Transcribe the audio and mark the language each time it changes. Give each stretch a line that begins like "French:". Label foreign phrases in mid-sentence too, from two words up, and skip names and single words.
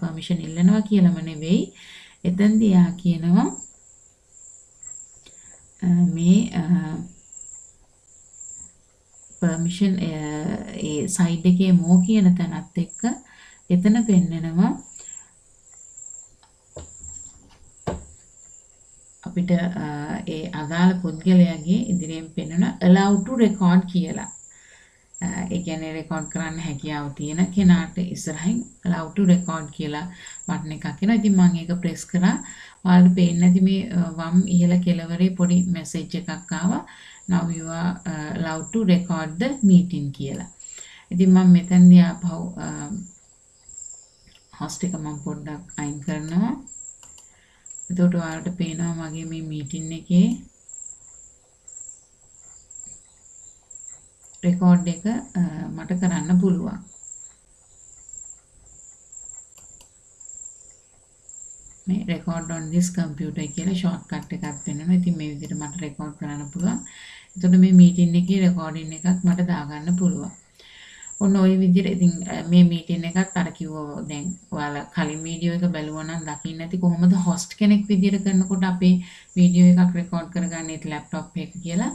Sinhala: permission ඉල්ලනවා කියලාම නෙවෙයි. එතෙන්දී යා කියනවා මේ permission ඒ side එකේ මෝ කියන තැනත් එක්ක එතන පෙන්නනවා අපිට ඒ අදාළ පුද්ගලයාගේ ඉදිරියෙන් පෙන්වන
English: allow to record
Sinhala: කියලා. ඒ කියන්නේ රෙකෝඩ් කරන්න හැකියාව තියෙන කෙනාට ඉස්සරහින්
English: allow to record
Sinhala: කියලා බටන් එකක් එනවා. ඉතින් මම ඒක press කරා. ඔයාලට පේන්නේ නැති මේ වම් ඉහළ කෙළවරේ පොඩි message එකක් ආවා.
English: Now you are allowed to record the meeting කියලා.
Sinhala: ඉතින් මම මෙතනදී ආපහු host එක මම පොඩ්ඩක් අයින් කරනවා. එතකොට ඔයාලට පේනවා මගේ මේ meeting එකේ record එක මට කරන්න පුළුවන්. මේ
English: record on this computer
Sinhala: කියලා shortcut එකක් වෙනවා. ඉතින් මේ විදිහට මට record කරන්න පුළුවන්. එතකොට මේ meeting එකේ recording එකක් මට දාගන්න පුළුවන්. ඔන්න ওই විදිහට ඉතින් මේ meeting එකත් අර කිව්වා දැන් ඔයාලා කලින් වීඩියෝ එක බැලුවා නම් දකින්න ඇති කොහොමද host කෙනෙක් විදිහට කරනකොට අපේ වීඩියෝ එකක් record කරගන්නේ laptop එක කියලා.